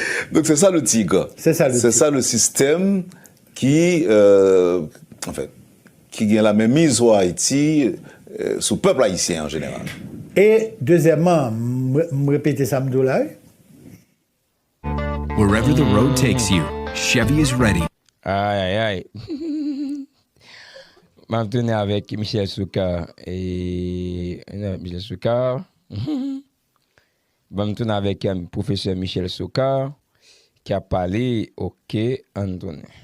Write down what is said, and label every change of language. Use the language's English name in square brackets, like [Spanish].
[French] Donc, c'est ça le tigre. C'est ça le tigre. C'est ça le système qui, en fait, qui gagne la même mise sur Haïti, sous le peuple haïtien en général. Et deuxièmement, me répéter ça, m'doula. [English] Wherever the road takes you, Chevy is ready. Aïe. [French] Je vais tourner avec Michel Soukar. Michel Soukar. Je vais tourner avec le professeur Michel Soukar qui a parlé au quai Antoine.